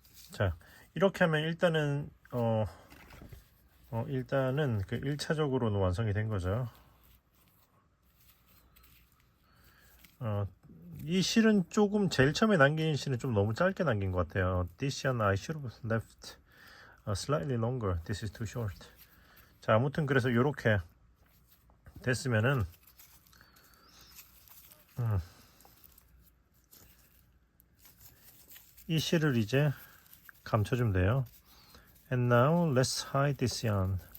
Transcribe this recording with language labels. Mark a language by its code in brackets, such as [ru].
[ko] 자, 이렇게 하면 일단은 일단은 그 1차적으로는 완성이 된 거죠. 이 실은 조금 제일 처음에 남긴 실은 좀 너무 짧게 남긴 것 같아요. [en] This yarn I should have left slightly longer. This is too short. [ko] 자, 아무튼 그래서 이렇게 됐으면은 이 실을 이제 감춰주면 돼요. [en] And now let's hide this yarn.